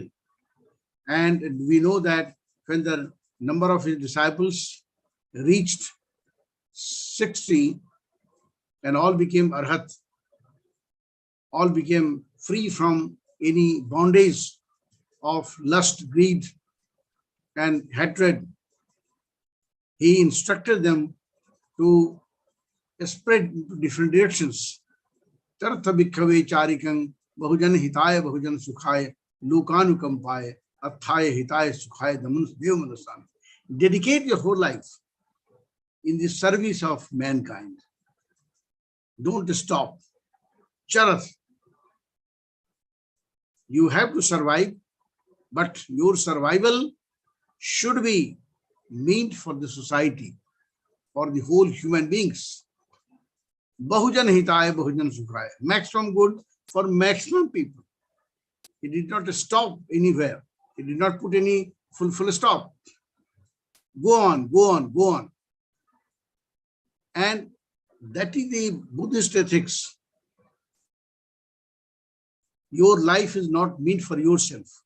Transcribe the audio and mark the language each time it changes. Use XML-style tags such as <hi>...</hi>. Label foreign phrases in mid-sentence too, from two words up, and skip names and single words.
<en>And we know that when the number of his disciples reached 60 and all became arhat, all became free from any bondage of lust, greed, and hatred, he instructed them to spread into different directions.</en> <pi>Tartha bhikkave charikang bahujan hitaya bahujan sukhaya lokanukampaya athaya hitaya sukhaya damanus devamanasam.</pi> <en>Dedicate your whole life in the service of mankind. Don't stop. Charath. You have to survive, but your survival should be meant for the society, for the whole human beings.</en> <pi>Bahujan hitaya bahujan sukhaya.</pi> <en>Maximum good for maximum people. He did not stop anywhere. He did not put any full stop. go on, go on, go on. And that is the Buddhist ethics. Your life is not meant for yourself.</en>